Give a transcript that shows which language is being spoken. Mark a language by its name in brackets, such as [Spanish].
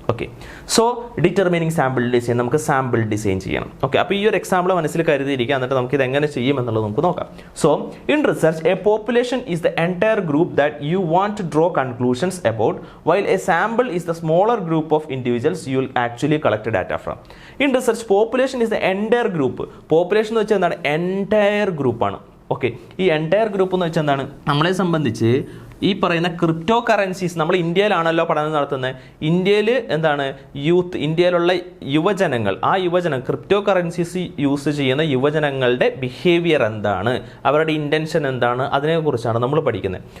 [Malayalam] Okay, [English] so determining sample design, [Malayalam] നമുക്ക് sample design ചെയ്യണം. Okay, അപ്പോൾ ഈ ഒരു എക്സാമ്പിൾ മനസ്സിൽ കരുതിയിരിക്കുക, എന്നിട്ട് നമുക്ക് ഇത് എങ്ങനെ ചെയ്യും എന്നുള്ളത് നമുക്ക് നോക്കാം. [English] So in research a population is the entire group that you want to draw conclusions about, while a sample is the smaller group of individuals you will actually collect data from. In research, population is the entire group. [Malayalam] Population എന്ന് വെച്ചാൽ എന്താണ്? Entire ഗ്രൂപ്പാണ്. Okay, ഈ entire group എന്ന് വെച്ചാൽ എന്താണ്? നമ്മളെ സംബന്ധിച്ച് ഈ പറയുന്ന ക്രിപ്റ്റോ കറൻസീസ്, നമ്മൾ ഇന്ത്യയിലാണല്ലോ പഠനം നടത്തുന്നത്. ഇന്ത്യയിൽ എന്താണ്? യൂത്ത്, ഇന്ത്യയിലുള്ള യുവജനങ്ങൾ, ആ ക്രിപ്റ്റോ കറൻസീസ് യൂസ് ചെയ്യുന്ന യുവജനങ്ങളുടെ ബിഹേവിയർ എന്താണ്, അവരുടെ ഇൻറ്റൻഷൻ എന്താണ്, അതിനെക്കുറിച്ചാണ് നമ്മൾ പഠിക്കുന്നത്.